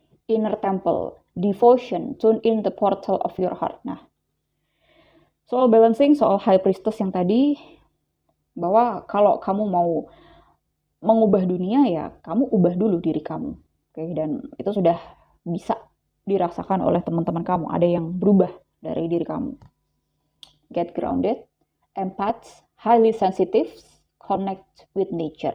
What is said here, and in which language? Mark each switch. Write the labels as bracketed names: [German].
[English] Inner temple, devotion, tune in the portal of your heart. [Indonesian] Nah, soal balancing, soal high priestess yang tadi, bahwa kalau kamu mau mengubah dunia, ya kamu ubah dulu diri kamu. Oke, dan itu sudah bisa dirasakan oleh teman-teman kamu. Ada yang berubah dari diri kamu. [English] Get grounded, empath, highly sensitive, connect with nature.